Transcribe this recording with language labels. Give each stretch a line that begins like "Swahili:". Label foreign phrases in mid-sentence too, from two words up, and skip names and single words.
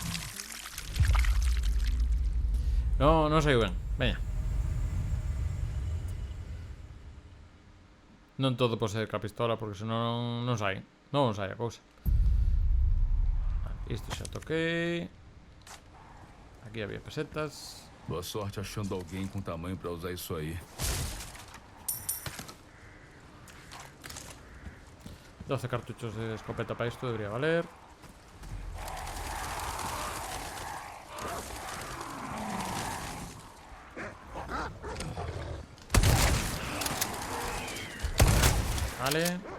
Galician: No sei ben. Veña. Non todo pode ser ca pistola, porque senón non sai. Non sai a cousa. Vale, isto xa toquei. Aquí había pesetas.
Portuguese: Boa sorte achando alguém com tamanho pra usar isso aí.
Spanish: 12 cartuchos de escopeta para esto debería valer.
Galician: Vale.